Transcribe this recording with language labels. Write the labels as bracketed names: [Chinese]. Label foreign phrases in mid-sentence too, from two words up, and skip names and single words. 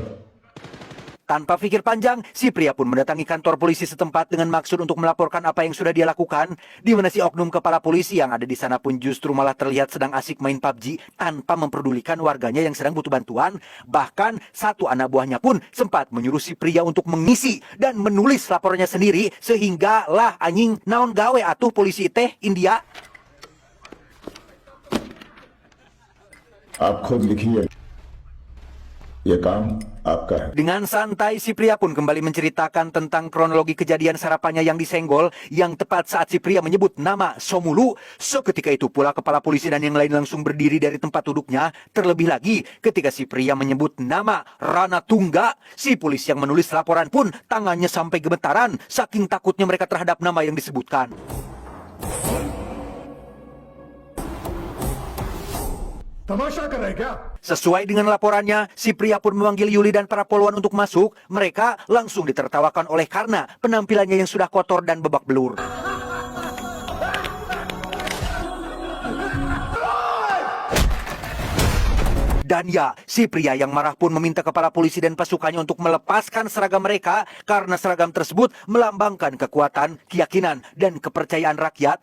[Indonesian] Tanpa pikir panjang, si pria pun mendatangi kantor polisi setempat dengan maksud untuk melaporkan apa yang sudah dia lakukan, di mana si oknum kepala polisi yang ada di sana pun justru malah terlihat sedang asik main PUBG tanpa memperdulikan warganya yang sedang butuh bantuan. Bahkan satu anak buahnya pun sempat menyuruh si pria untuk mengisi dan menulis laporannya sendiri, sehingga lah [Sundanese] anjing naon gawe atuh polisi teh [Indonesian] India. [Hindi] आप खुद लिखिए ये काम आपका है। [Indonesian] Dengan santai, si pria pun kembali menceritakan tentang kronologi kejadian sarapannya yang disenggol, yang tepat saat si pria menyebut nama Somulu. Seketika itu pula kepala polisi dan yang lain langsung berdiri dari tempat duduknya. Terlebih lagi ketika si pria menyebut nama Ranatungga, si polisi yang menulis laporan pun tangannya sampai gemetaran saking takutnya mereka terhadap nama yang disebutkan. [Hindi] तमाशा कर रहे क्या? [Indonesian] Sesuai dengan laporannya, si pria pun memanggil Yuli dan para poluan untuk masuk. Mereka langsung ditertawakan oleh karena penampilannya yang sudah kotor dan babak belur. Dan ya, si pria yang marah pun meminta kepala polisi dan pasukannya untuk melepaskan seragam mereka karena seragam tersebut melambangkan kekuatan, keyakinan, dan kepercayaan rakyat.